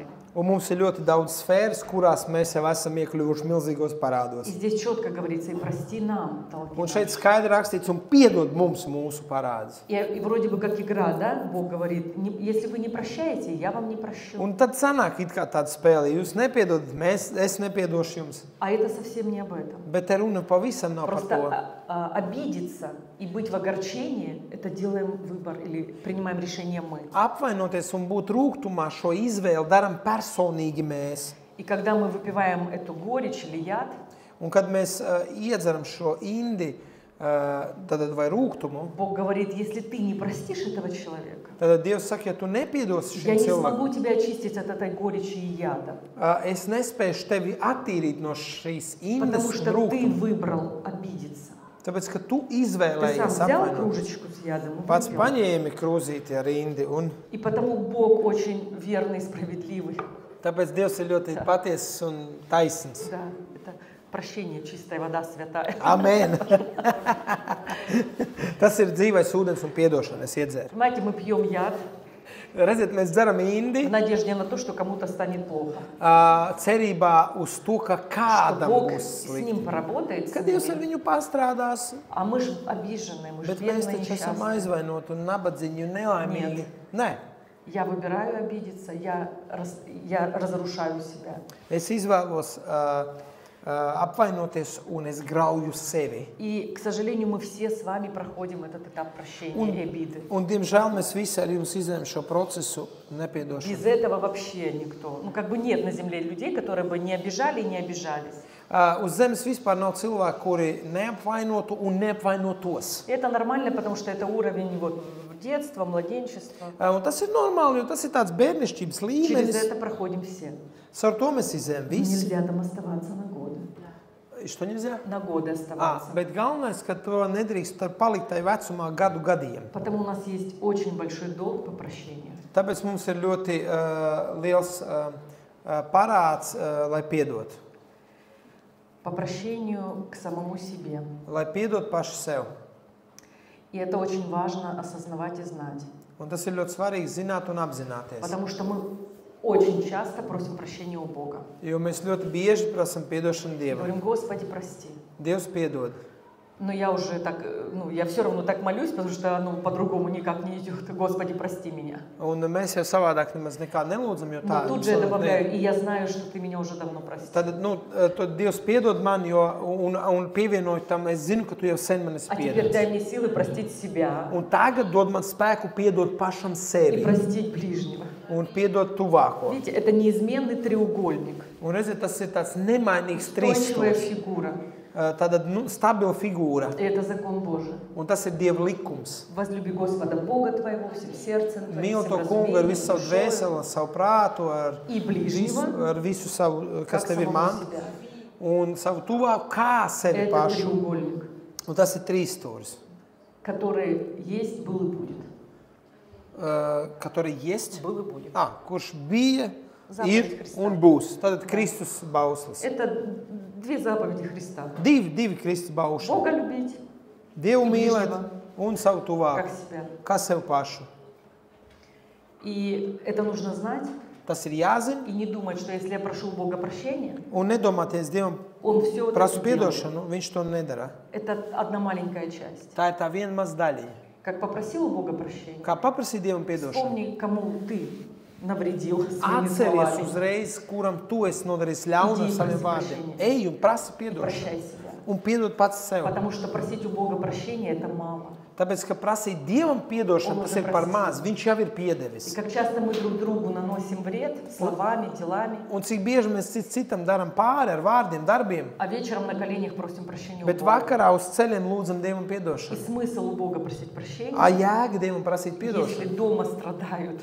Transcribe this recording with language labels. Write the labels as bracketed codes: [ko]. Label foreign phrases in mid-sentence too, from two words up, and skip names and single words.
[lv] Un mums ir ļoti daudz sfēras, kurās mēs jau esam iekļuvuši milzīgos parādos. [ru] И здесь четко говорится: «И прости нам долги [lv] Un šeit [ru] наши». [lv] skaidri rakstīts, un piedod mums mūsu parādus. [ru] И вроде бы как игра, да? Бог говорит: если вы не прощаете, я вам не прощу. [lv] Un tad sanāk it kā tāda spēle. Jūs nepiedodat, es nepiedošu jums. [ru] А это совсем не об этом. [lv] Bet te runa pavisam nav par to. [ru] Просто обидеться и быть в огорчении – это делаем выбор или принимаем решение мы. [lv] Apvainoties un būt rūgtumā, šo izvēli daram personīgi mēs. [ru] И когда мы выпиваем эту горечь или яд, [lv] Un kad mēs iedzeram šo indi tad vai rūgtumu, [ru] Бог говорит: если ты не простишь этого человека, [lv] tad Dievs saka, ja tu nepiedosi [ru] я [lv] šim [ru] не смогу [lv] cilvēkam, [ru] тебя очистить от этой горечи и яда, [lv] es nespēšu tevi attīrīt no šīs indes [ru] потому [lv] un [ru] что ты [lv] rūgtuma. [ru] выбрал обидеться. [lv] Tāpēc, ka tu [ru] Ты сам [lv] izvēlējies [ru] взял [lv] apvainot. [ru] кружечку с ядом и [lv] Pats [ru] выпил. [lv] paņēmi krūzīti ar indi, un [ru] И потому Бог очень верный и справедливый. [lv] tāpēc Dievs ir ļoti patiesas un taisns. [ru] Да, это прощение, чистая вода, святая. [lv] Amen! Tas ir dzīvais ūdens un piedošana, es iedzēru. [ru] Понимаете, мы пьем яд [lv] Redziet, mēs dzeram indi, [ru] в надежде на то, что кому-то станет плохо. [lv] cerībā uz to, ka [ru] Что [lv] kādam [ru] Бог [lv] būs [ru] с [lv] slikti. [ru] ним поработает, с [lv] Kad Dievs ar [ru] ними. [lv] viņu pastrādās, [ru] А мы же обиженные, мы же [lv] bet mēs [ru] бедные, [lv] taču esam [ru] несчастные. [lv] aizvainoti un nabadzīgi un nelaimīgi. Nē, [ru] Я выбираю обидеться, я разрушаю себя. [lv] es izvēlos apvainoties, un es grauju sevi. [ru] И, к сожалению, мы все с вами проходим этот этап прощения и обиды. [lv] Un, diemžēl, mēs visi ar jums izējām šo procesu nepiedošanu. [ru] Без этого вообще никто. Ну, как бы нет на земле людей, которые бы не обижали и не обижались. [lv] Uz zemes vispār nav cilvēku, kuri neapvainotu un neapvainotos. [ru] И это нормально, потому что это уровень вот детства, младенчества. [lv] Un tas ir normāli, jo tas ir tāds bērnišķības [ru] Через [lv] līmenis. [ru] это проходим все. [lv] Caur to mēs izējām visi. [ru] Нельзя там оставаться на годы. Что nельзя? На годы оставаться. [lv] Bet galvenais, ka to nedrīkst palikt tai vecumā gadu gadiem. [ru] Потому у нас есть очень большой долг по прощению. [lv] Tāpēc mums ir ļoti liels parāds, lai piedot. [ru] По прощению к самому себе. [lv] Lai piedot paši sev. [ru] И это очень важно осознавать и знать. [lv] Un tas ir ļoti svarīgi zināt un apzināties. [ru] Потому что мы очень часто просим прощения у Бога. [lv] Jo mēs ļoti bieži prasam piedošanu Dievam. [ru] Говорим: Господи, прости. [lv] Dievs piedod. [ru] Но я уже так, я все равно так молюсь, потому что, по-другому никак не идет. Господи, прости меня. [lv] Un mēs jau savādāk nemaz nekā nelūdzam, jo tā [ru] Но тут же я добавляю: и я знаю, что ты меня уже давно простил. [lv] Tad, to Dievs piedod man, jo, un pievienoju tam, es zinu, ka tu jau sen man esi [ru] А теперь дай [lv] piedots. [ru] мне силы простить себя [lv] Un tagad dod man spēku piedot pašam [ru] и [lv] sevi [ru] простить ближнего. [lv] un piedot tuvāko. [ru] Видите, это неизменный треугольник. [lv] Un redziet, tas ir tāds nemainīgs [ru] Устойчивая [lv] trīsstūris. [ru] фигура. [lv] Tāda stabila figūra. [ru] И это закон Божий. [lv] Un tas ir Dieva likums. [ru] Возлюби Господа Бога твоего всем сердцем твоим, [lv] Mīli [ru] всем [lv] to kungu ar visu savu [ru] разумением, [lv] dvēseli, ar savu prātu, [ru] и ближнего, [lv] ar visu savu, kas [ru] как [lv] tev ir [ru] самого [lv] man, [ru] себя. [lv] un savu tuvāku kā sevi [ru] Это [lv] pašu. [ru] треугольник, [lv] Un tas ir trīsstūris, [ru] который есть, был и будет. который есть, Был и будет. [lv] kurš bija, [ru] Zapovedь [lv] ir Kristā. un būs. Tātad Kristus bauslis. [ru] Это две заповеди Христа. [lv] Divi Kristus bausli. [ru] Бога любить, [lv] Dievu un mīlēt [ru] bližnего. [lv] un savu [ru] как [lv] tuvāku, [ru] себя. [lv] kā sev pašu. [ru] И это нужно знать [lv] Tas ir jāzina [ru] и не думать, что если я прошу у Бога прощения, [lv] un nedomāties Dievam [ru] Он все это [lv] prasu [ru] делает. [lv] piedošanu, viņš to nedara. [ru] Это одна маленькая часть. [lv] Tā ir tā viena maz daļiņa. [ru] Как попросил у Бога прощения, [lv] Kā paprasīt Dievam piedošanu? [ru] вспомни, кому ты навредил своими [lv] Atceries [ru] словами. [lv] uzreiz, kuram tu esi nodarījis ļaunu ar [ru] Иди, [lv] saviem [ru] проси [lv] vārdiem. [ru] прощения. [lv] Ej un prasi [ru] И [lv] piedošanu. [ru] прощай себя. [lv] Un piedod pats sev. [ru] Потому что просить у Бога прощения это мало. [lv] Tāpēc, ka prasīt Dievam piedošanu, Un tas [ru] уже [lv] ir par prasīja. maz. Viņš jau ir [ru] И [lv] piedevis. [ru] как часто мы друг другу наносим вред словами, делами, [lv] Un cik bieži mēs citam darām pāri ar vārdiem, darbiem, [ru] а вечером на коленях просим прощения у [lv] bet [ru] Бога. [lv] vakarā uz ceļiem lūdzam Dievam [ru] И [lv] piedošanu. [ru] смысл у Бога просить прощения, [lv] Jēga Dievam prasīt [ru] если [lv] piedošanu. [ru] дома страдают